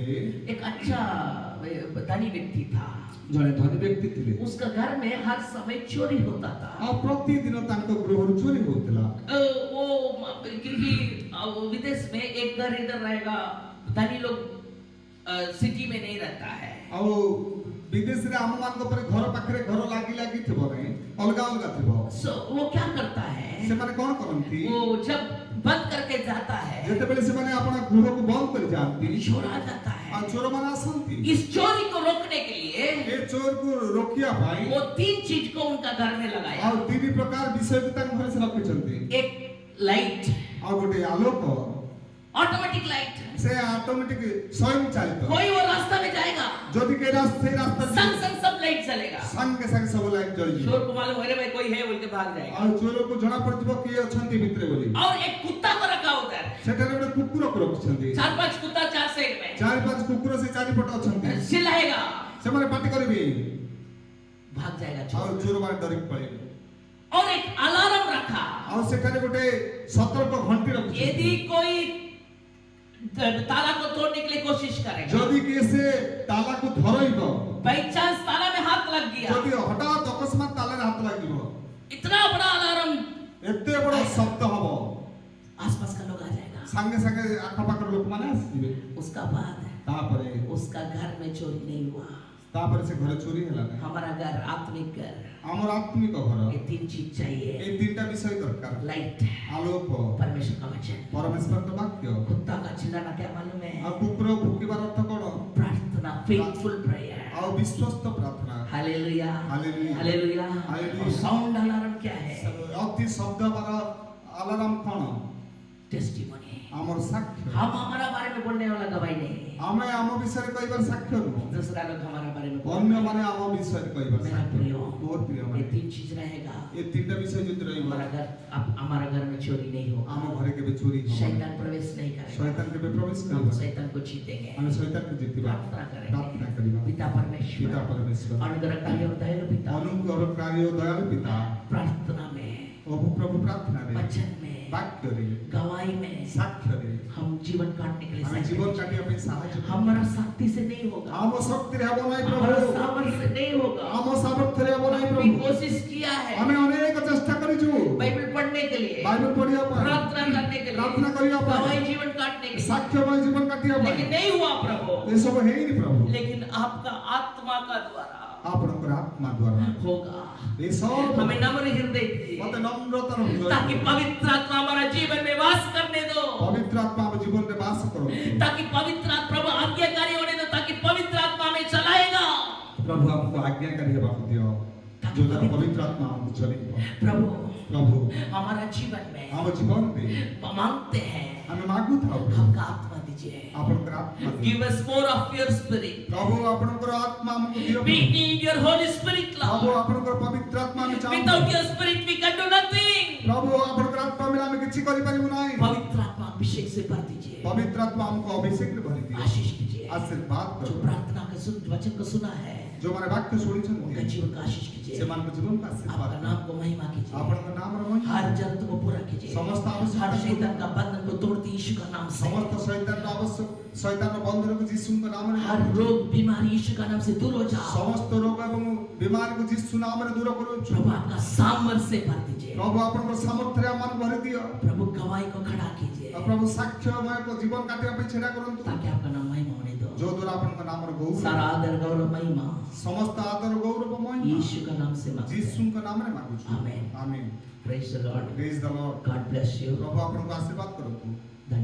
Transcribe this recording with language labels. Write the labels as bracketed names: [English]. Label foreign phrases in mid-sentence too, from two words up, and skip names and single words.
[Hindi] एक अच्छा धनी व्यक्ति था। [Odia] ଜଣେ ଧନୀ ବ୍ୟକ୍ତି ଥିଲେ। [Hindi] उसका घर में हर समय चोरी होता था। [Odia] ଆ ପ୍ରତିଦିନ ତାଙ୍କ ଗୃହ ଚୋରି ହେଉଥିଲା। [Hindi] वो क्योंकि विदेश में एक घर इधर रहेगा, धनी लोग सिटी में नहीं रहता है। [Odia] ଆଉ ବିଦେଶରେ ଆମ ମାନଙ୍କ ପରେ ଘର ପାଖରେ ଘର ଲାଗି ଲାଗି ଥିବ ନାହିଁ, ଅଲଗା ଅଲଗା ଥିବ। [Hindi] So वो क्या करता है, [Odia] ସେମାନେ କଣ କରନ୍ତି, [Hindi] वो जब बंद करके जाता है [Odia] ଯେତେବେଳେ ସେମାନେ ଆପଣ ଗୃହକୁ ବନ୍ଦ କରି ଯାଆନ୍ତି [Hindi] चोर आ जाता [Odia] ଆଉ [Hindi] है। [Odia] ଚୋରମାନେ ଆସନ୍ତି। [Hindi] इस चोरी को रोकने के लिए [Odia] ଏ ଚୋରକୁ ରୋକିବା ପାଇଁ [Hindi] वो 3 चीज को उनका घर में लगाया। [Odia] ଆଉ ତିନି ପ୍ରକାର ବିଷୟକୁ ତାଙ୍କ ଘରେ ସେ ରଖିଛନ୍ତି। [Hindi] एक लाइट, [Odia] ଆଉ ଗୋଟେ ଆଲୋକ, [Hindi] ऑटोमेटिक लाइट, [Odia] ସେ ଅଟୋମେଟିକ ସ୍ୱୟଂ ଚାଳିତ। [Hindi] कोई वो रास्ता में जाएगा [Odia] ଯଦି କେହି ସେଇ ରାସ୍ତା [Hindi] संग संग सब लाइट चलेगा। [Odia] ସାଙ୍ଗେ ସାଙ୍ଗେ ସବୁ ଲାଇଟ୍ ଜଳିଯିବ। [Hindi] चोर को मालूम है भाई कोई है बोल के भाग जाएगा। [Odia] ଆଉ ଚୋରକୁ ଜଣା ପଡିଯିବ କିଏ ଅଛନ୍ତି ଭିତରେ ବୋଲି। [Hindi] और एक कुत्ता को रखा उधर, [Odia] ସେଠାରେ ଗୋଟେ କୁକୁରକୁ ରଖିଛନ୍ତି। [Hindi] 4-5 कुत्ता 4 साइड में [Odia] 4-5 କୁକୁର ସେ ଚାରିପଟ ଅଛନ୍ତି। [Hindi] चिल्लाएगा, [Odia] ସେମାନେ ପାଟି କରିବେ [Hindi] भाग जाएगा [Odia] ଆଉ [Hindi] चोर। [Odia] ଚୋରମାନେ ଡରିକି ପଳେଇବେ। [Hindi] और एक अलार्म रखा, [Odia] ଆଉ ସେଠାରେ ଗୋଟେ ସତର୍କ ଘଣ୍ଟି ରଖିଛନ୍ତି। [Hindi] यदि कोई ताला को तोड़ने के लिए कोशिश करेगा, [Odia] ଯଦି କିଏ ସେ ତାଲାକୁ ଧରଇବ, [English] by chance [Hindi] ताला में हाथ लग गया, [Odia] ଯଦି ହଠାତ୍ ଅକସ୍ମାତ ତାଲାରେ ହାତ ଲାଗିବ, [Hindi] इतना बड़ा अलार्म, [Odia] ଏତେ ବଡ ଶବ୍ଦ ହବ, [Hindi] आसपास का लोग आ जाएगा। [Odia] ସାଙ୍ଗେ ସାଙ୍ଗେ ଆଖପାଖର ଲୋକମାନେ ଆସିଯିବେ। [Hindi] उसका बाद [Odia] ତାପରେ [Hindi] उसका घर में चोरी नहीं हुआ। [Odia] ସେ ଘରେ ଚୋରି ହେଲା ନାହିଁ। [Hindi] हमारा घर आत्मिक घर, [Odia] ଆମର ଆତ୍ମିକ ଘର [Hindi] ये 3 चीज चाहिए, [Odia] ଏଇ ତିନିଟା ବିଷୟ ଦରକାର। [Hindi] लाइट, [Odia] ଆଲୋକ, [Hindi] परमेश्वर का वचन। [Odia] ପରମେଶ୍ୱରଙ୍କ ବାକ୍ୟ [Hindi] कुत्ता का चिल्लाना क्या मालूम है? [Odia] ଆଉ କୁକୁର ଭୁକିବାର ଅର୍ଥ କଣ? [Hindi] प्रार्थना, [English] faithful prayer. [Odia] ଆଉ ବିଶ୍ୱସ୍ତ ପ୍ରାର୍ଥନା। [Hindi] हालेलुया, हालेलुया, हालेलुया। हालेलुया। और साउंड अलार्म क्या है? [Odia] ଅତି ଶବ୍ଦ ବାର ଆଲାର୍ମ କଣ? [Hindi] टेस्टिमनी। [Odia] ଆମର ସାକ୍ଷ୍ୟ। [Hindi] हम हमारा बारे में बोलने वाला गवाही नहीं, [Odia] ଆମେ ଆମ ବିଷୟରେ କହିବାର ସାକ୍ଷ୍ୟ ନୁହଁ, [Hindi] दूसरा लोग हमारा बारे में बोलते [Odia] ଅନ୍ୟମାନେ ଆମ ବିଷୟରେ କହିବାର [Hindi] मेरा [Odia] ସାକ୍ଷ୍ୟ। [Hindi] प्रिय, [Odia] ମୋର ପ୍ରିୟ [Hindi] ये [Odia] ମାନେ [Hindi] 3 चीज रहेगा, [Odia] ଏ ତିନିଟା ବିଷୟ ଯଦି ରହିବ, [Hindi] हमारा घर में चोरी नहीं होगा, [Odia] ଆମ ଘରେ କେବେ ଚୋରି ହବ [Hindi] शैतान प्रवेश नहीं करेगा, [Odia] ଶୈତାନ କେବେ ପ୍ରବେଶ [Hindi] हम [Odia] କରିବ। [Hindi] शैतान को जीतेंगे। [Odia] ଆମେ ଶୈତାନକୁ ଜିତିବା, [Hindi] प्रार्थना [Odia] ପ୍ରାର୍ଥନା [Hindi] करेंगे, [Odia] କରିବା। [Hindi] पिता [Odia] ପିତା [Hindi] परमेश्वर, [Odia] ପରମେଶ୍ୱର, [Hindi] अनुग्रहकारी और दयालु पिता, [Odia] ଅନୁଗ୍ରହକାରୀ ଓ ଦୟାଳୁ ପିତା, [Hindi] प्रार्थना में, [Odia] ପ୍ରଭୁ ପ୍ରାର୍ଥନାରେ, [Hindi] वचन में, [Odia] ବାକ୍ୟରେ, [Hindi] गवाही में [Odia] ସାକ୍ଷ୍ୟରେ [Hindi] हम जीवन काटने के लिए [Odia] ଆମେ [Hindi] सहायता [Odia] ଜୀବନ [Hindi] करें। [Odia] କାଟିବା ପାଇଁ ସାହାଯ୍ୟ କର। [Hindi] हमारा शक्ति से नहीं होगा, [Odia] ଆମ ଶକ୍ତିରେ ହେବ ନାହିଁ [Hindi] हमारा [Odia] ପ୍ରଭୁ, [Hindi] सामर्थ्य से नहीं होगा, [Odia] ଆମ ସାମର୍ଥ୍ୟରେ ହେବ ନାହିଁ [Hindi] हमने [Odia] ପ୍ରଭୁ। [Hindi] कोशिश किया है [Odia] ଆମେ ଅନେକ ଚେଷ୍ଟା କରିଛୁ [Hindi] बाइबल पढ़ने के लिए, [Odia] ବାଇବେଲ ପଢିବା ପାଇଁ, [Hindi] प्रार्थना करने के लिए, [Odia] प्रार्थना କରିବା ପାଇଁ, [Hindi] गवाही जीवन काटने के लिए, [Odia] ସାକ୍ଷ୍ୟମୟ ଜୀବନ କାଟିବା ପାଇଁ, [Hindi] लेकिन नहीं हुआ प्रभु। [Odia] ଏସବୁ ହେଇନି ପ୍ରଭୁ। [Hindi] लेकिन आपका आत्मा का द्वारा [Odia] ଆପଣଙ୍କର ଆତ୍ମା ଦ୍ୱାରା [Hindi] होगा। [Odia] ଏସବୁ [Hindi] हमें नम्र हृदय दीजिए, [Odia] ମତେ ନମ୍ରତାର ହୃଦୟ [Hindi] ताकि [Odia] ଦିଅ। [Hindi] पवित्र आत्मा हमारा जीवन में वास करने दो, [Odia] ପବିତ୍ର ଆତ୍ମା ଆମ ଜୀବନରେ ବାସ କରନ୍ତୁ। [Hindi] ताकि पवित्र आत्मा प्रभु आज्ञाकारी होने दो, ताकि पवित्र आत्मा हमें चलाएगा। [Odia] ପ୍ରଭୁ ଆମକୁ ଆଜ୍ଞାକାରୀ ହେବାକୁ ଦିଅ, ଯୋଉଟା ପବିତ୍ର ଆତ୍ମା ଆମକୁ ଚଲେଇବ। [Hindi] प्रभु [Odia] ପ୍ରଭୁ [Hindi] हमारा जीवन में [Odia] ଆମ ଜୀବନରେ [Hindi] मांगते हैं, [Odia] ଆମେ ମାଗୁଥାଉ, [Hindi] हमका आत्मा दीजिए। [Odia] ଆପଣଙ୍କର ଆତ୍ମା ଦିଅ। [English] Give us more of your spirit. [Odia] ପ୍ରଭୁ ଆପଣଙ୍କର ଆତ୍ମା ଆମକୁ ଦିଅ। [English] We need your Holy Spirit, [Odia] ପ୍ରଭୁ [English] Lord. [Odia] ଆପଣଙ୍କର ପବିତ୍ର ଆତ୍ମା ଆମେ ଚାହୁଁ। [English] Without your spirit we can do nothing. [Odia] ପ୍ରଭୁ ଆପଣଙ୍କର ଆତ୍ମା ବିନା ଆମେ କିଛି କରିପାରିବୁ ନାହିଁ। [Hindi] पवित्र आत्मा अभिषेक से भर दीजिए, [Odia] ପବିତ୍ର ଆତ୍ମା ଆମକୁ ଅଭିଷେକରେ ଭରି ଦିଅ, [Hindi] आशीष कीजिए। आशीर्वाद जो करो। प्रार्थना के वचन को सुना है, [Odia] ଯୋଉମାନେ ବାକ୍ୟ ଶୁଣିଛନ୍ତି [Hindi] उनका जीवन का आशीष कीजिए। [Odia] ସେମାନଙ୍କ ଜୀବନକୁ ଆଶୀର୍ବାଦ [Hindi] आपका [Odia] କର। [Hindi] नाम को महिमा कीजिए, [Odia] ଆପଣଙ୍କ ନାମର ମହିମା, [Hindi] हर जरूरत को पूरा कीजिए, समस्त आवश्यकता हर शैतान का बंधन को तोड़ते यीशु का नाम से, [Odia] ସମସ୍ତ ଶୈତାନର ଆବଶ୍ୟକ ଶୈତାନର ବନ୍ଧନକୁ ଯୀଶୁଙ୍କ ନାମରେ, [Hindi] हर रोग बीमारी यीशु का नाम से दूर हो जाओ। [Odia] ସମସ୍ତ ରୋଗ ଏବଂ ବିମାରୀକୁ ଯୀଶୁ ନାମରେ ଦୂର କରୁଛୁ। [Hindi] प्रभु आपका सामर्थ्य से भर दीजिए, [Odia] ପ୍ରଭୁ ଆପଣଙ୍କର ସାମର୍ଥ୍ୟରେ ଆମମାନଙ୍କୁ ଭରି ଦିଅ। [Hindi] प्रभु गवाही को खड़ा कीजिए, [Odia] ଆଉ ପ୍ରଭୁ ସାକ୍ଷ୍ୟମୟ ଜୀବନ କାଟିବା ପାଇଁ ଛିଡ଼ା କରନ୍ତୁ, [Hindi] ताकि आपका नाम महिमा होने दो। [Odia] ଯୋଉ ଦ୍ୱାରା ଆପଣଙ୍କ ନାମର ଗୌରବ, [Hindi] सारा आदर गौरव महिमा [Odia] ସମସ୍ତ ଆଦର ଗୌରବ ମହିମା [Hindi] यीशु का नाम से मांगते हैं। [Odia] ଯୀଶୁଙ୍କ नामରେ ମାଗୁଛୁ। [English] Amen. [Odia] ଆମେନ୍। [English] Praise the Lord. Praise the Lord. God bless you. [Odia] ପ୍ରଭୁ ଆପଣଙ୍କୁ ଆଶୀର୍ବାଦ କରନ୍ତୁ।